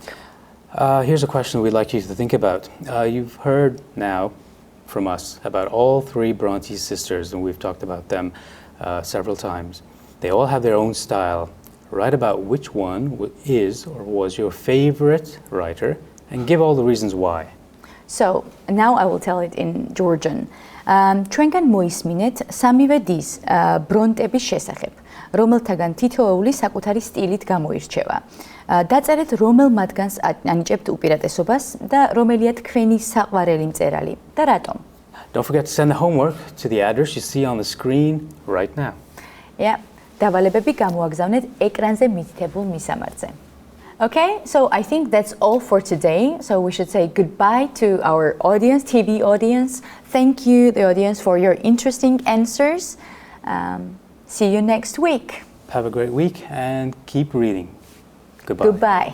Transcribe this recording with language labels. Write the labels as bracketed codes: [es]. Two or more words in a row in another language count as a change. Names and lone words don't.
[en] Here's a question we'd like you to think about. You've heard now from us about all three Bronte sisters, and we've talked about them several times. They all have their own style. Write about which one is or was your favorite writer, and give all the reasons why. So, now I will tell it in Georgian. [ka] ჩვენგან მოისმინეთ სამივე დის ბრონტების შესახებ, რომელთაგან თითოეული საკუთარი სტილით გამოირჩევა. დაწერეთ რომელ მათგანს ანიჭებთ უპირატესობას და რომელია თქვენი საყვარელი მწერალი და რატომ. [en] Don't forget to send the homework to the address you see on the screen right now. [ka] დავალებები გამოაგზავნეთ ეკრანზე მითითებულ მისამართზე. [en] Okay, so I think that's all for today. So we should say goodbye to our audience, TV audience. Thank you, the audience, for your interesting answers. See you next week. Have a great week and keep reading. Goodbye.